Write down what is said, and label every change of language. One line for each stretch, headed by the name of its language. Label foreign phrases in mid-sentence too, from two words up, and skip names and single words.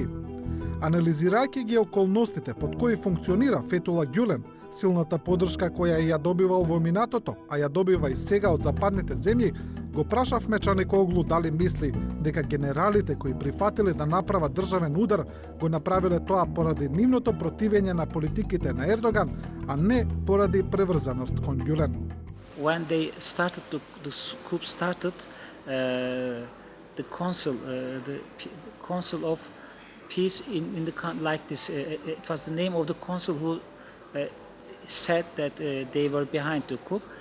Macedonian: Анализирајќи ги околностите под кои функционира Фетула Гюлен, силната поддршка која ја добивал во минатото, а ја добива и сега од западните земји, го прашавме Чаникоглу дали мисли дека генералите кои прифатиле да направат државен удар го направиле тоа поради нивното противење на политиките на Ердоган, а не поради преврзаност кон Гюлен.
English: When they started, the coup started, the Council of Peace in the like this. It was the name of the council who said that they were behind the coup.